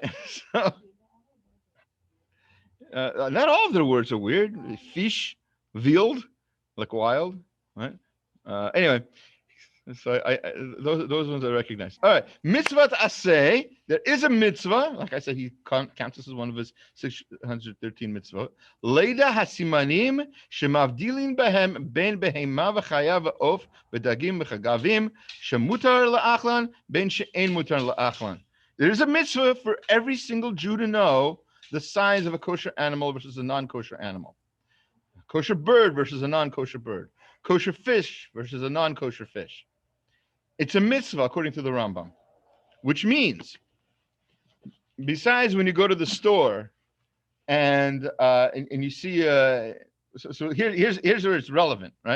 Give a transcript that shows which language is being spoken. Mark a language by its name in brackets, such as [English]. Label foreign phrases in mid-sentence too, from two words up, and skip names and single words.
[English] So not all of their words are weird. Fish, wild, like wild, right? Anyway. So those ones I recognize. All right, [Hebrew] מצוות עשה. [English] There is a mitzvah. Like I said, he counts this as one of his 613 mitzvot. [Hebrew] לידע הסימנים שמבדילין בהם בין בהמה וחיה ועוף ודגים וחגבים שמותר לאכלן בין שאין מותר לאכלן. [English] There is a mitzvah for every single Jew to know the signs of a kosher animal versus a non-kosher animal. A kosher bird versus a non-kosher bird. Kosher fish versus a non-kosher fish. It's a mitzvah according to the Rambam, which means, besides when you go to the store and you see, so here's where it's relevant, right?